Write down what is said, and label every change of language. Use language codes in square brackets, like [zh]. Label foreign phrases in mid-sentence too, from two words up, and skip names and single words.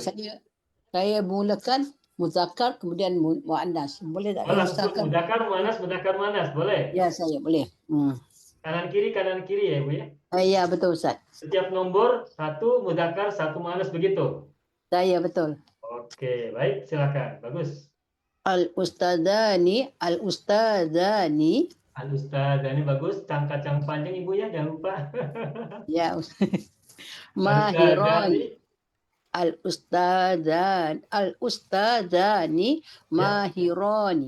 [ms] Ustaz, saya mulakan muzakkar kemudian muannas. Boleh tak? Oh, Saya langsung usahakan. [ar] mudakar manas, boleh? [ms] Ya, saya boleh. [id] Kanan kiri ya Ibu ya. [ms] Ya, betul Ustaz. [id] Setiap nomor satu mudakar, satu manas, begitu. [ms] Saya betul. [id] Oke, baik, silakan. Bagus. [ar] Al-ustadzani Al-Ustadzani, bagus. [id] Cangkacang panjang Ibu ya, jangan lupa. [ar] ya. Mahirani. Al-Ustadzani. Al-ustadzani mahirani.